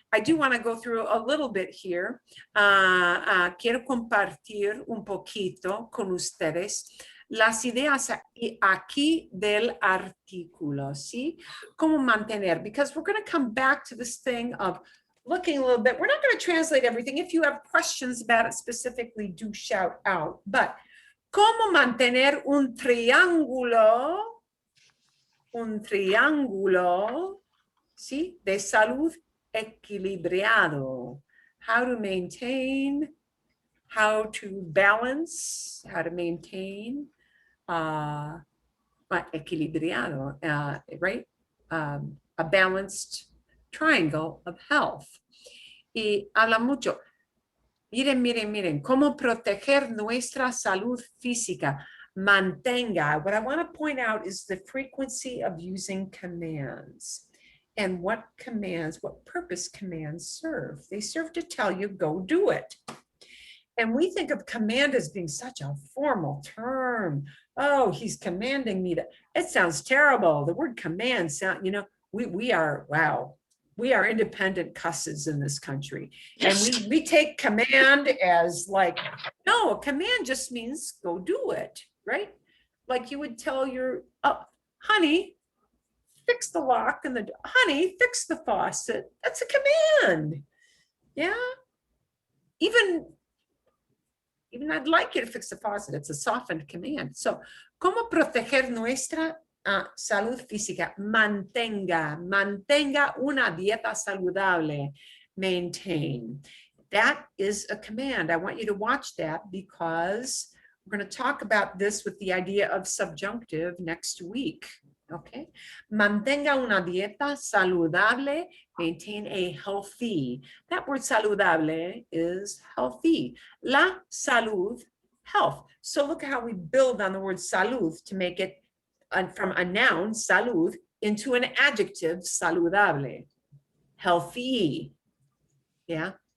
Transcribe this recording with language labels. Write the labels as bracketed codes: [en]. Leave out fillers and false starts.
[en] I do want to go through a little bit here. [es] Quiero compartir un poquito con ustedes las ideas aquí del artículo, ¿sí? Cómo mantener, [en] because we're going to come back to this thing of looking a little bit. We're not going to translate everything. If you have questions about it specifically, do shout out. [es] But cómo mantener un triángulo, ¿sí? De salud equilibrado. [en] How to maintain, how to balance, how to maintain equilibrado, right? A balanced triangle of health. [es] Y habla mucho. Miren, cómo proteger nuestra salud física. Mantenga. [en] What I want to point out is the frequency of using commands and what purpose commands serve. They serve to tell you, go do it. And we think of command as being such a formal term. Oh, he's commanding me to, it sounds terrible. The word command sound, we are, wow. We are independent cusses in this country. And we take command as like, no, a command just means go do it, right? Like you would tell your, honey, fix the lock and honey, fix the faucet. That's a command. Yeah. Even I'd like you to fix the faucet. It's a softened command. [es] So, ¿cómo proteger nuestra salud física? Mantenga una dieta saludable. [en] Maintain. That is a command. I want you to watch that because we're going to talk about this with the idea of subjunctive next week. Okay. [es] Mantenga una dieta saludable. [en] Maintain a healthy. That word saludable is healthy. La salud, health. So look at how we build on the word salud to make it from a noun, salud, into an adjective, saludable, healthy. Yeah.